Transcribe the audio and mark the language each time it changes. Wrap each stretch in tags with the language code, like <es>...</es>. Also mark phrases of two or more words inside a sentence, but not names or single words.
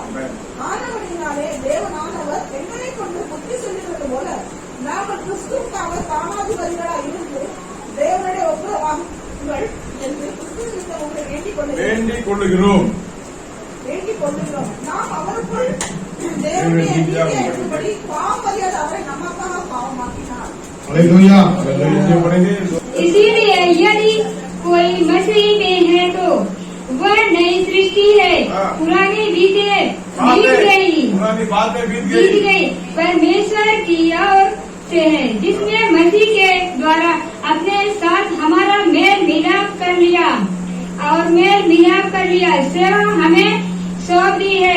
<ta>ஆனவனினாலே தேவனானவர் எங்களை கொண்டு புத்தி சொல்லுகிறது போல நாங்கள் கிறிஸ்துவுக்காக தானாதிபதிகளாக இருந்து தேவனுடைய ஒப்புரவாக்குங்கள் என்று கிறிஸ்துவிடம் உங்களை வேண்டிக் கொள்ளுகிறோம். நாம் அவருக்குள் தேவனுடைய நீதியை அறிந்தபடி பாவம் அறியாத அவரை நமக்காக பாவமாக்கினார்.</ta> <hi>हालेलुया। इसीलिए यदि कोई मसीह में है तो वह नई सृष्टि है, पुरानी बीत गई परमेश्वर की ओर से है, जिसने मसीह के द्वारा अपने साथ हमारा मेल मिलाप कर लिया और मेल मिलाप कर लिया सेवा हमें सौंप दी है।</hi>